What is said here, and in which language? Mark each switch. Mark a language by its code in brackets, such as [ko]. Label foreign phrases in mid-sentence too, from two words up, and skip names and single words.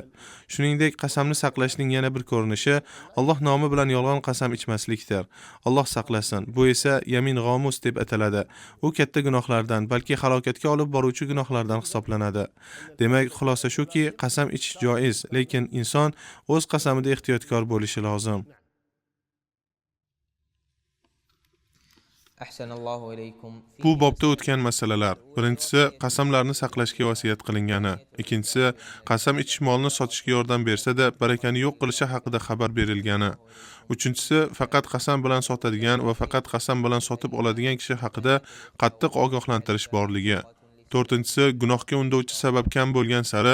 [uz] Shuningdek, qasamni saqlashning yana bir ko'rinishi Alloh nomi bilan yolg'on qasam ichmaslikdir. Alloh saqlasin. Bu esa yamin g'omus deb ataladi. U katta gunohlardan, balki halokatga olib boruvchi gunohlardan hisoblanadi. Demak, xulosa shuki, qasam ichish joiz, lekin inson o'z qasamida ehtiyotkor bo'lishi lozim. [ar] أحسن الله إليكم. [uz] Bu bobda o'tgan masalalar: birinchisi, qasamlarni saqlashga vasiyat qilingani; ikkinchisi, qasam ichish molni sotishga yordam bersa-da, barakani yo'q qilishi haqida xabar berilgani; uchinchisi, faqat qasam bilan sotadigan va faqat qasam bilan sotib oladigan kishi haqida qattiq ogohlantirish borligi; to'rtinchisi, gunohga undovchi sabab kam bo'lgan sari